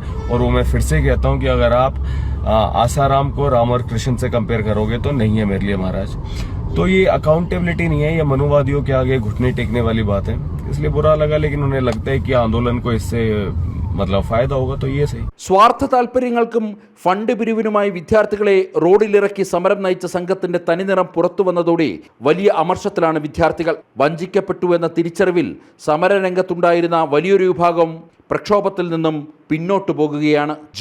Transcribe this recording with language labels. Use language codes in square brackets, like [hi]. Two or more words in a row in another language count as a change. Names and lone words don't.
[hi] और वो मैं फिर से कहता हूँ कि अगर आप आसाराम को राम और कृष्ण से कंपेयर करोगे तो नहीं है मेरे लिए महाराज. तो ये अकाउंटेबिलिटी नहीं है, ये मनुवादियों के आगे घुटने टेकने वाली बात है. इसलिए बुरा लगा, लेकिन उन्हें लगता है कि आंदोलन को इससे मतलब फायदा होगा, तो ये सही. [ml] സ്വാർത്ഥ താൽപര്യങ്ങൾക്കും ഫണ്ട് പിരിവിനുമായി വിദ്യാർത്ഥികളെ റോഡിലിറക്കി സമരം നയിച്ച സംഘത്തിന്റെ തനിനിറം പുറത്തു വന്നതോടെ വലിയ അമർഷത്തിലാണ് വിദ്യാർത്ഥികൾ. വഞ്ചിക്കപ്പെട്ടു എന്ന തിരിച്ചറിവിൽ സമരരംഗത്തുണ്ടായിരുന്ന വലിയൊരു വിഭാഗം പ്രക്ഷോഭത്തിൽ നിന്നും പിന്നോട്ടു പോകുകയാണ്.